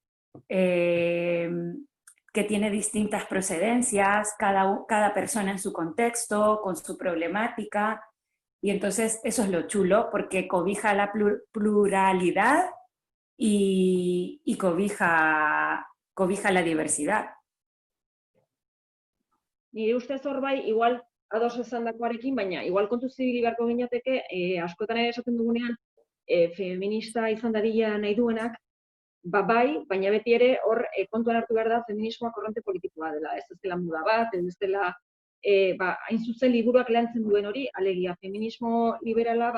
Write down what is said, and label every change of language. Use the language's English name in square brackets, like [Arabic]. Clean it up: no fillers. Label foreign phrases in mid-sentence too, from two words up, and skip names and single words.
[Spanish] que tiene distintas procedencias, cada persona en su contexto, con su problemática, y entonces eso es lo chulo, porque cobija la pluralidad y cobija la diversidad. [Basque] Nire ustez hor bai, igual ados esandakoarekin, baina igual kontu zibili beharko ginateke, askotan ere esaten dugunean, feminista izan dadila nahi duenak, bai, baina beti ere hor kontuan hartu behar da feminismoa korronte politikoa dela, ez dela muda bat, ez dela hain zuzen liburuak lantzen duen hori, alegia feminismo liberala